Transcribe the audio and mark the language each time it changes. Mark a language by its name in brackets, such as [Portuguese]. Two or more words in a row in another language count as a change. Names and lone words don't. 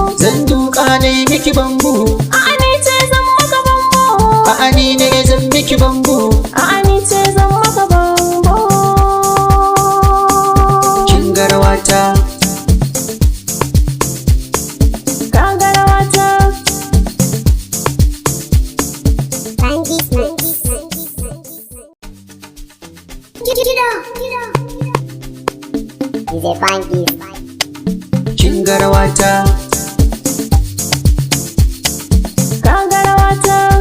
[Hausa] Zan duka ne miki bambu. A'a ni ce zan maka bambo. A'a ni ne zan miki bambu. A'a ni ce zan maka bambo. Kin ga rawata. Ka ga rawata. [English] Funky, funky, funky, funky. [Hausa] Kido, kido. DJ Funky. Kin ga rawata. Ka ga rawata.